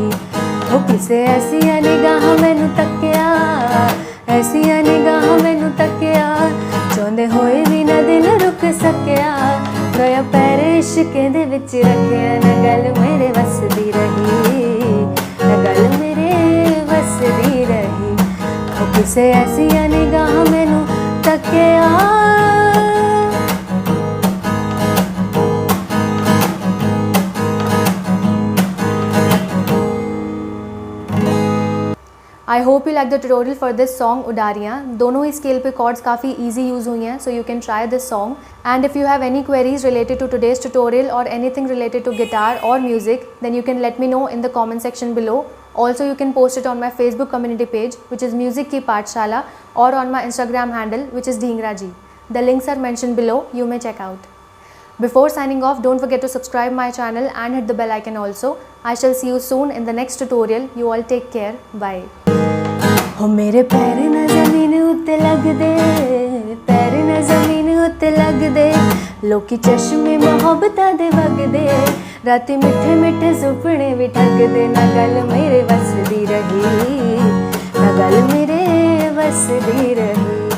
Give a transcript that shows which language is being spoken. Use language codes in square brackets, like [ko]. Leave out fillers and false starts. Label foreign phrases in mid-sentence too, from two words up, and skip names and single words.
[pa] ਹੋ ਕਿਸੇ ਐਸੀਆਂ ਨਿਗਾਹਾਂ ਮੈਨੂੰ ਤੱਕਿਆ, ਐਸੀਆਂ ਨਿਗਾਹਾਂ ਮੈਨੂੰ ਤੱਕਿਆ, ਚਾਹੁੰਦੇ ਹੋਏ ਭੀ ਨਾ ਦਿਲ ਰੁਕ ਸਕਿਆ, ਗਿਆ ਪੈਰ ਇਸ਼ਕੇ ਦੇ ਵਿੱਚ ਰੱਖਿਆ, ਨਾ ਗੱਲ ਮੇਰੇ ਵੱਸ ਦੀ ਰਹੀ, ਨਾ ਗੱਲ ਮੇਰੇ ਵੱਸ ਦੀ ਰਹੀ। ਹੋ ਕਿਸੇ ਐਸੀਆਂ ਨਿਗਾਹਾਂ ਮੈਨੂੰ ਤੱਕਿਆ। [en] I hope you like the tutorial for this song उडारियाँ। [hi] दोनों ही स्केल पे कॉर्ड्स काफ़ी [en] easy use [hi] हुई हैं, [en] so you can try this song. And if you have any queries related to today's tutorial or anything related to guitar or music, then you can let me know in the comment section below. Also, you can post it on my Facebook community page, which is Music Ki Pathshala, or on my Instagram handle, which is Dhingra Ji. The links are mentioned below. You may check out. Before signing off, don't forget to subscribe my channel and hit the bell icon also. I shall see you soon in the next tutorial. You all take care. Bye. [pa] ਹੋ ਮੇਰੇ ਪੈਰ ਨ ਜ਼ਮੀਨ ਉੱਤੇ ਲੱਗਦੇ, ਪੈਰ ਨ ਜ਼ਮੀਨ ਉੱਤੇ ਲੱਗਦੇ, ਲੋਕੀ ਚਸ਼ਮੇ ਮੁਹੱਬਤਾਂ ਦੇ ਵਗਦੇ, ਰਾਤੀ ਮਿੱਠੇ ਮਿੱਠੇ ਸੁਪਨੇ ਭੀ ਠੱਗਦੇ, ਨਾ ਗੱਲ ਮੇਰੇ ਵੱਸ ਦੀ ਰਹੀ, ਨਾ ਗੱਲ ਮੇਰੇ ਵੱਸ ਦੀ ਰਹੀ।